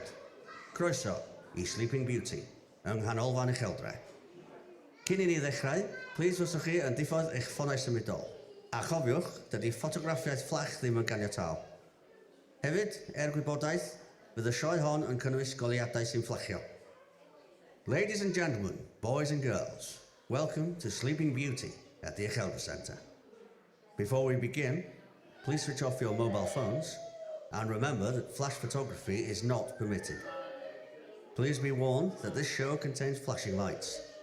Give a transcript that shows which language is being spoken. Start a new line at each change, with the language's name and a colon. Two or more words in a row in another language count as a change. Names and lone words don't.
Welsh: Croeso I Sleeping Beauty, yng Canolfan Ucheldre. Cyn I ni ddechrau, plis fyswch chi yn diffodd eich ffonau symudol. A chofiwch, dydy ffotograffiaeth fflach ddim yn ganiataol. Hefyd, gwybodaeth, bydd y sioe hon yn cynnwys goliadau sy'n fflachio.
English: Ladies and gentlemen, boys and girls, welcome to Sleeping Beauty at the Ucheldre Centre. Before we begin, please switch off your mobile phones and remember that flash photography is not permitted. Please be warned that this show contains flashing lights.